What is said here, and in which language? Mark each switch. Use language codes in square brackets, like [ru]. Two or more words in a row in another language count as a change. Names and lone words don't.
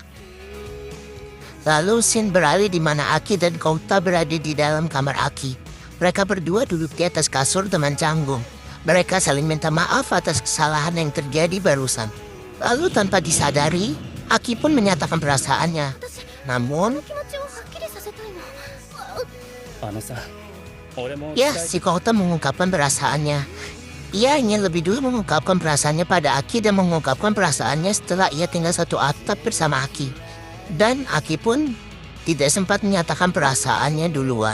[id] Lalu scene beralih di mana Aki dan Kouta berada di dalam kamar Aki. Mereka berdua duduk di atas kasur dengan canggung. Mereka saling minta maaf atas kesalahan yang terjadi barusan. Lalu tanpa disadari, Aki pun menyatakan perasaannya. Namun, [ja] 気持ちをはっきりさせたいの。 [id] ya si Kota mengungkapkan perasaannya. Ia ingin lebih dulu mengungkapkan perasaannya pada Aki dan mengungkapkan perasaannya setelah ia tinggal satu atap bersama Aki. Dan Aki pun tidak sempat menyatakan perasaannya duluan.